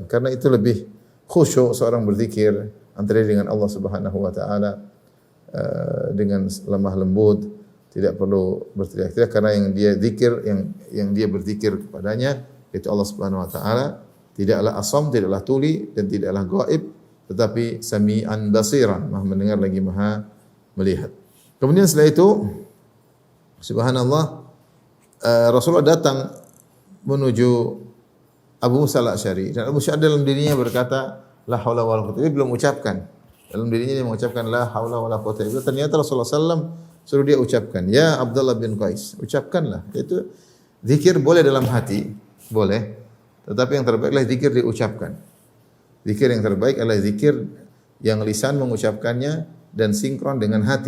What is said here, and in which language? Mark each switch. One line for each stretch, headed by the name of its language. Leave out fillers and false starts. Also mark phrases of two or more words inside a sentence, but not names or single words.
Indonesian: Karena itu lebih khusyuk seorang berzikir antara dengan Allah
Arabic: سبحانه وتعالى
Indonesian: dengan lemah lembut, tidak perlu berteriak-teriak karena yang dia zikir yang dia berzikir kepadanya itu Allah Subhanahu wa taala, tidaklah asam, tidaklah tuli dan tidaklah gaib, tetapi
Arabic: سميعا بصيرا,
Indonesian: Maha mendengar lagi Maha melihat. Kemudian setelah itu subhanallah Rasulullah datang menuju Abu Musa al-Asy'ari dan Abu Musa dalam dirinya berkata
Arabic: لا حول ولا قوة,
Indonesian: dia belum ucapkan. Dalam dirinya dia mengucapkan
Arabic: لا حول ولا قوة إلا بالله.
Indonesian: Ternyata Rasulullah sallallahu suruh dia ucapkan, ya Abdullah bin Qais, ucapkanlah. Itu zikir boleh dalam hati, boleh. Tetapi yang terbaik adalah zikir diucapkan. Zikir yang terbaik adalah zikir yang lisan mengucapkannya dan sinkron dengan hati.